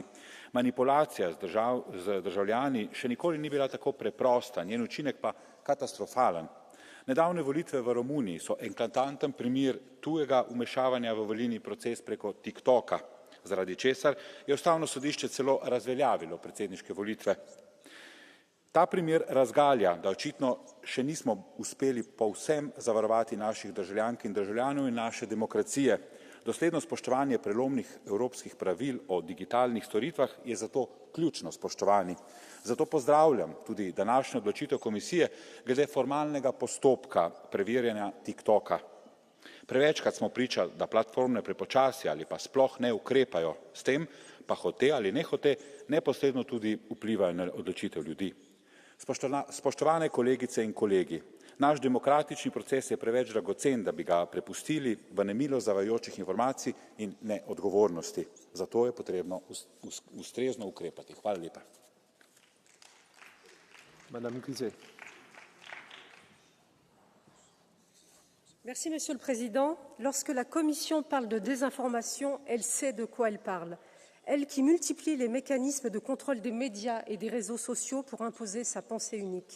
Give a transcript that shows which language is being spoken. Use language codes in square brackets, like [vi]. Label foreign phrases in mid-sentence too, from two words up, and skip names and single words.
[sl] Manipulacija z državljani še nikoli ni bila tako preprosta, njen učinek pa katastrofalen. Nedavne volitve v Romuniji so eklatanten primer tujega vmešavanja v volilni proces preko TikToka, zaradi česar je Ustavno sodišče celo razveljavilo predsedniške volitve. Ta primer razgalja, da očitno še nismo uspeli povsem zavarovati naših državljank in državljanov in naše demokracije. Dosledno spoštovanje prelomnih evropskih pravil o digitalnih storitvah je zato ključno, spoštovani. Zato pozdravljam tudi današnjo odločitev komisije glede formalnega postopka preverjanja TikToka. Prevečkrat smo priča, da platforme prepočasi ali pa sploh ne ukrepajo, s tem pa hote ali nehote neposredno tudi vplivajo na odločitev ljudi. Spoštovane kolegice in kolegi, naš demokratični proces je preveč dragocen, da bi ga prepustili v nemilo zavajajočih informacij in neodgovornosti. Zato je potrebno ustrezno ukrepati. Hvala lepa. [fr] Merci, Monsieur le Président. Lorsque la Commission parle de désinformation, elle sait de quoi elle parle. Elle qui multiplie les mécanismes de contrôle des médias et des réseaux sociaux pour imposer sa pensée unique.